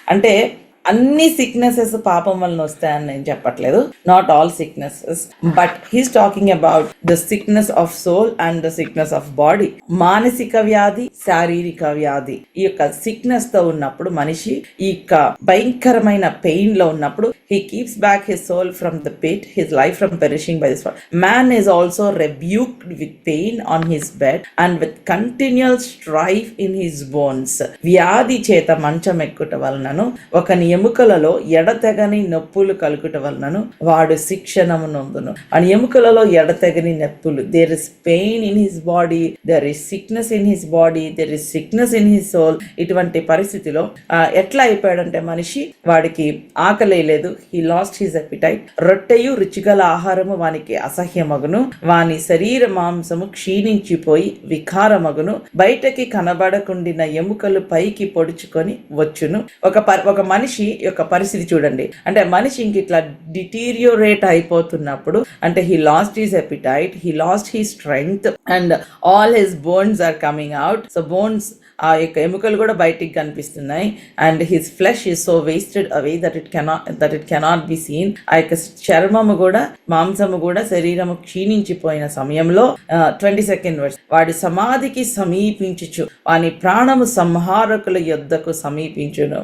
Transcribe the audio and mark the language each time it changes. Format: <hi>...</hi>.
<te>అంటే అన్ని సిక్నెసెస్ పాపం వలన వస్తాయని నేను చెప్పట్లేదు,</te> <en>Not all sicknesses, but he's talking about the sickness of soul and the sickness of body.</en> <te>మానసిక వ్యాధి, శారీరక వ్యాధి, ఈ యొక్క సిక్నెస్ తో ఉన్నప్పుడు మనిషి ఈ యొక్క భయంకరమైన పెయిన్ లో ఉన్నప్పుడు</te> <en>he keeps back his soul from the pit, his life from perishing by this world. Man is also rebuked with pain on his bed and with continual strife in his bones.</en> <te>వ్యాధి చేత మంచం ఎక్కుట వలనను ఒకని ఎముకలలో ఎడతెగని నొప్పులు కలుగుట వలనను వాడు శిక్షణమునందును. అని ఎముకలలో ఎడతెగని నొప్పులు,</te> <en>There is pain in his body, there is sickness in his body, there is sickness in his soul.</en> <te>ఇటువంటి పరిస్థితిలో ఎట్లా అయిపోయాడంటే మనిషి, వాడికి ఆకలి లేదు,</te> <en>he lost his appetite.</en> <te>రొట్టెయు రుచిగల ఆహారము వానికి అసహ్యమగును, వాని శరీర మాంసము క్షీణించిపోయి వికారమగును, బయటకి కనబడకుండిన ఎముకలు పైకి పొడుచుకొని వచ్చును. ఒక మనిషి యొక్క పరిస్థితి చూడండి. అంటే మనిషి ఇంక ఇట్లా డిటీరియోరేట్ అయిపోతున్నప్పుడు, అంటే</te> <en>he lost his appetite, he lost his strength and all his bones are coming out. So bones,</en> <te>ఆ యొక్క ఎముకలు కూడా బయటికి కనిపిస్తున్నాయి.</te> <en>And his flesh is so wasted away that it cannot be seen.</en> <te>ఆ యొక్క చర్మము కూడా, మాంసము కూడా, శరీరము క్షీణించిపోయిన సమయంలో 22nd వర్స్, వాడి సమాధికి సమీపించుచు వాని ప్రాణము సంహారకుల యొద్దకు సమీపించును.</te>